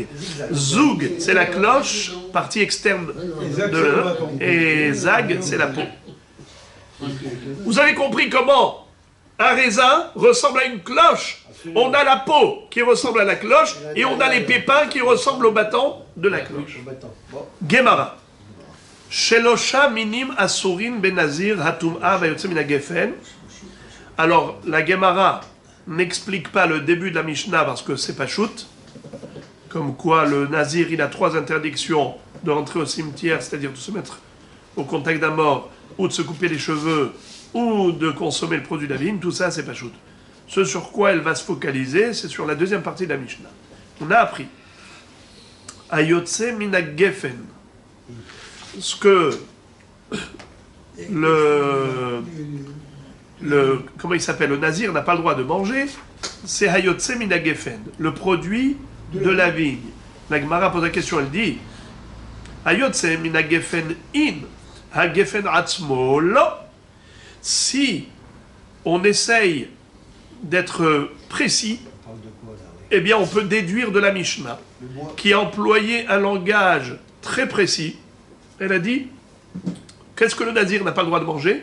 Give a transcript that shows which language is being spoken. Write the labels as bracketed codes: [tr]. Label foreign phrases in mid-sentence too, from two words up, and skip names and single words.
[fr] Zoug, c'est la cloche, partie externe et zag, c'est la peau. Vous avez compris comment un raisin ressemble à une cloche? On a la peau qui ressemble à la cloche et on a les pépins qui ressemblent au bâton de la cloche. [he] Gemara. שלושה מינים אסורין בנזיר הטומאה והיוצא מן הגפן. [fr] Alors, la Gemara n'explique pas le début de la Mishnah parce que c'est pas shoot. Comme quoi, le nazir, il a 3 interdictions de rentrer au cimetière, c'est-à-dire de se mettre au contact d'un mort, ou de se couper les cheveux, ou de consommer le produit de la vigne. Tout ça, c'est pas shoot. Ce sur quoi elle va se focaliser, c'est sur la deuxième partie de la Mishnah. On a appris [he] היוצא מן הגפן. [fr] Ce que comment il s'appelle, le nazir n'a pas le droit de manger, c'est [he] היוצא מן הגפן, [fr] le produit de la vigne. La Gemara pose la question, elle dit [he] היוצא מן הגפן אין, הגפן עצמו לא. [fr] Si on essaye d'être précis, eh bien on peut déduire de la Mishnah, qui a employé un langage très précis. Elle a dit, qu'est-ce que le nazir n'a pas le droit de manger?